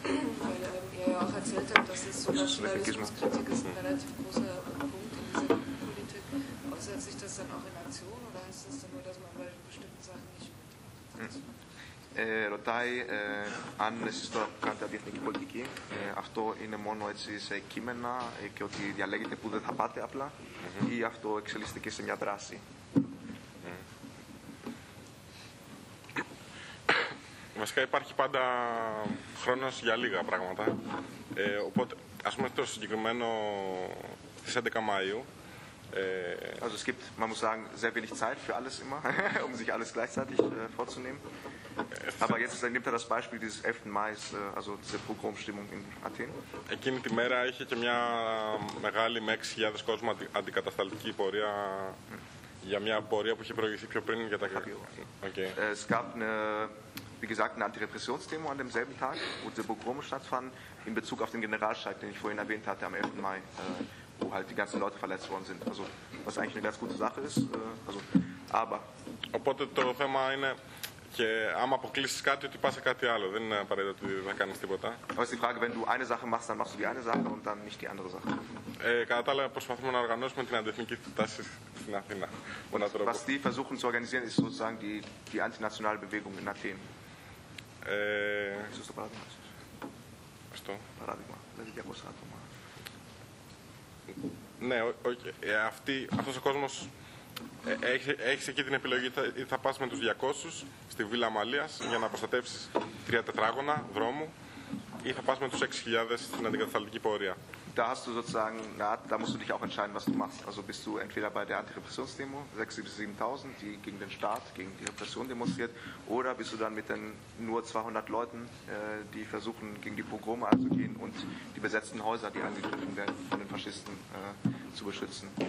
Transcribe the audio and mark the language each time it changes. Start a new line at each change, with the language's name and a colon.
German: Vielleicht ganz kurz zu dem Nationalismus zurück, weil er ja auch erzählt hat, dass es so Nationalismuskritik ist, ein relativ großer Punkt in dieser Politik. Äußert sich das dann auch in Aktion oder heißt das dann nur, dass man bei bestimmten Sachen nicht
Greek: Ρωτάει αν εσείς το κάνετε αντιεθνική πολιτική. Αυτό είναι μόνο έτσι σε κείμενα και ότι διαλέγετε που δεν θα πάτε απλά ή αυτό εξελίσσεται και σε μια δράση. Βασικά υπάρχει πάντα χρόνος για λίγα πράγματα. Οπότε, ας πούμε το συγκεκριμένο στις 11 Μαΐου.
German: Also es gibt, man muss sagen, sehr wenig Zeit für alles immer, um sich alles gleichzeitig vorzunehmen. Aber jetzt nimmt das Beispiel dieses 11. Mai, also diese Pogromstimmung in Athen.
Greek: Εκείνη τη μέρα είχε και μια μεγάλη με 6.000 κόσμο αντικατασταλτική πορεία. Για μια πορεία που είχε προηγηθεί πιο πριν για τα κρατήρια.
German: Wie gesagt, eine Antirepressionsdemo an demselben Tag, wo diese Pogrome stattfand, in Bezug auf den Generalstreik, den ich vorhin erwähnt hatte, am 11. Mai, wo halt die ganzen Leute verletzt worden sind. Also, was eigentlich eine ganz gute Sache ist. Also, aber.
Greek: Οπότε το θέμα είναι, και άμα αποκλείσεις κάτι, ότι πας σε κάτι άλλο. Δεν είναι απαραίτητο ότι θα κάνεις τίποτα.
German: Aber ist die Frage, wenn du eine Sache machst, dann machst du die eine Sache und dann nicht die andere Sache.
Greek: Κατά τα άλλα, προσπαθούμε να οργανώσουμε την αντιεθνική τάση.
German: Was die versuchen zu organisieren, ist sozusagen die, die antinationale Bewegung in Athen. Ist das ein Paradigma? Was? Paradigma. Das ist ja auch ein Atom. Nein, okay.
Greek: Αυτός ο κόσμος έχει εκεί την επιλογή. Θα πας με τους 200 στη Βίλα Αμαλίας για να προστατεύσεις τρία τετράγωνα δρόμου ή θα πας με τους 6.000 στην αντικατασταλτική πορεία.
German: Da hast du sozusagen, na, da musst du dich auch entscheiden, was du machst. Also bist du entweder bei der Antirepressionsdemo, 6.000 bis 7.000, die gegen den Staat, gegen die Repression demonstriert, oder bist du dann mit den nur 200 Leuten, die versuchen, gegen die Pogrome anzugehen und die besetzten Häuser, die angegriffen werden, von den Faschisten zu beschützen.